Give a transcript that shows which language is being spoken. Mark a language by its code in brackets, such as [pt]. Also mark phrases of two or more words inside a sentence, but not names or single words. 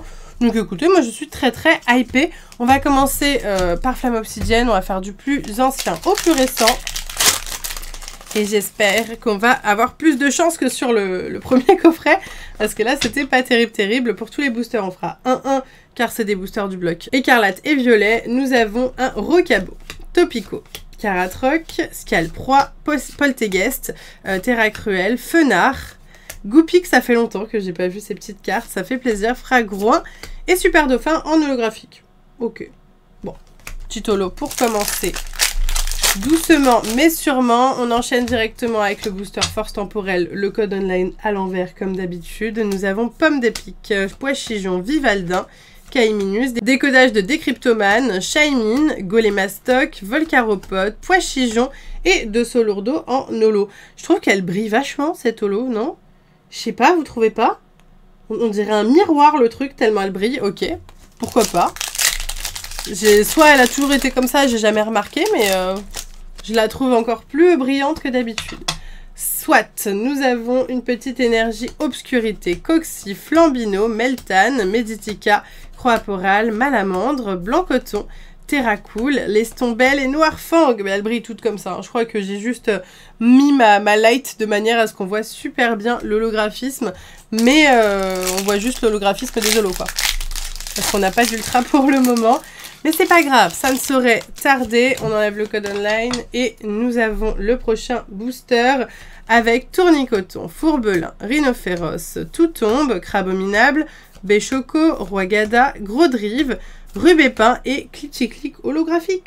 [fr] Donc écoutez, moi je suis très hypée. On va commencer par flamme obsidienne. On va faire du plus ancien au plus récent. Et j'espère qu'on va avoir plus de chance que sur le premier coffret. Parce que là, c'était pas terrible. Pour tous les boosters, on fera 1-1, car c'est des boosters du bloc écarlate et violet. Nous avons un Rocabo, Topico, Caratroc, Scalproie, Polteguest, Terra Cruel, Fenard, Goupik, ça fait longtemps que j'ai pas vu ces petites cartes. Ça fait plaisir. Fragouin et Super Dauphin en holographique. Ok. Bon, petit holo pour commencer. Doucement mais sûrement, on enchaîne directement avec le booster force temporelle, le code online à l'envers comme d'habitude. Nous avons Pomme d'Épic, Poichijon, Vivaldin, Kaiminus, décodage de Décryptomane, Shaymin, Golémastoc, Volcaropode, Poichijon et de Solourdo en holo. Je trouve qu'elle brille vachement cette holo, non? Je sais pas, vous trouvez pas? On dirait un miroir le truc tellement elle brille, ok, pourquoi pas. Soit elle a toujours été comme ça, j'ai jamais remarqué, mais je la trouve encore plus brillante que d'habitude. Soit, nous avons une petite énergie obscurité, Coxy, Flambino, Meltan, Meditica, Croaporal, Malamandre, Blanc Coton, Terracool, Lestombelle et Noirfang. Mais elles brillent toutes comme ça, hein. Je crois que j'ai juste mis ma light de manière à ce qu'on voit super bien l'holographisme, mais on voit juste l'holographisme des holos, quoi. Parce qu'on n'a pas d'ultra pour le moment. Mais c'est pas grave, ça ne saurait tarder. On enlève le code online et nous avons le prochain booster avec Tournicoton, Fourbelin, Rhinophéros, Toutombe, Crabominable, Béchoco, Roigada, Gros-Drive, Rubépin et Clitchiclic holographique.